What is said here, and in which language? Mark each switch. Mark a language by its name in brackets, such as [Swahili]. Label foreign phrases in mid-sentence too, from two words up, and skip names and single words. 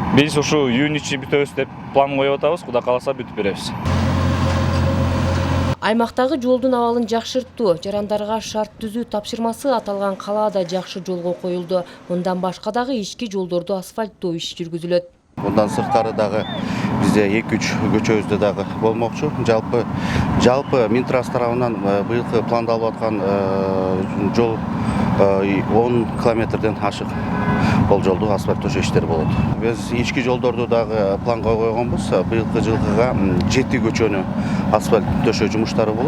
[Kyrgyz] Биз ушу июнь ичи бүтөбүз деп план коюп атабыз, Кудай кааласа бүтүп беребиз. Аймактагы жолдун абалын жакшыртуу, жарандарга шарт түзүү тапшырмасы аталган калаада жакшы жолго коюлду. Мындан башка дагы ички жолдорду асфальттоо иши жүргүзүлөт. Бундан сырткары дагы бизде 2-3 көчөбүздө дагы болмокчу. Жалпы Минтранс тарабынан быйылкы планда алып аткан жол 10 километрден ашык. Бул жолду асфальт төшөө иштери болот. Биз ички жолдорду дагы планга койгонбуз. Быйылкы жылкыга 7 көчөнү асфальт төшөө жумуштары болот.